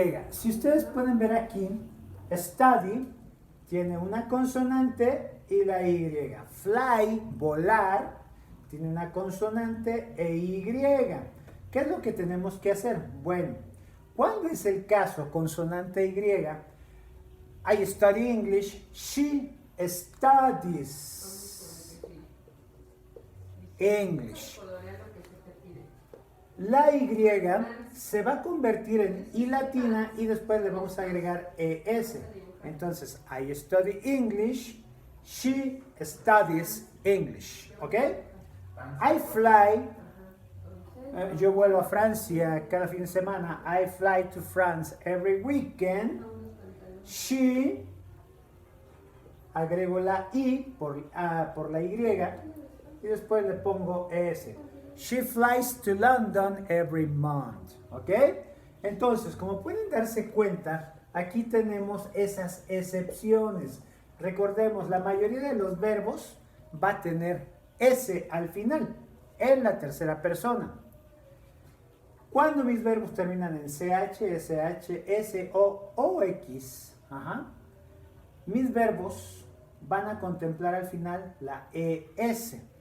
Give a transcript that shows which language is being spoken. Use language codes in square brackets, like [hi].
[es] Si ustedes pueden ver aquí, study tiene una consonante y la Y. Fly, volar, tiene una consonante e Y. ¿Qué es lo que tenemos que hacer? Bueno, ¿cuándo es el caso consonante Y? [en] I study English, she studies English. [es] La Y se va a convertir en I latina y después le vamos a agregar ES. Entonces, [en] I study English, she studies English. ¿Ok? I fly, [es] yo vuelvo a Francia cada fin de semana. [en] I fly to France every weekend. [es] She, agrego la I por la Y y después le pongo ES. [en] She flies to London every month. ¿Ok? [es] Entonces, como pueden darse cuenta, aquí tenemos esas excepciones. Recordemos, la mayoría de los verbos va a tener S al final, en la tercera persona. Cuando mis verbos terminan en CH, SH, SO o X, mis verbos van a contemplar al final la ES.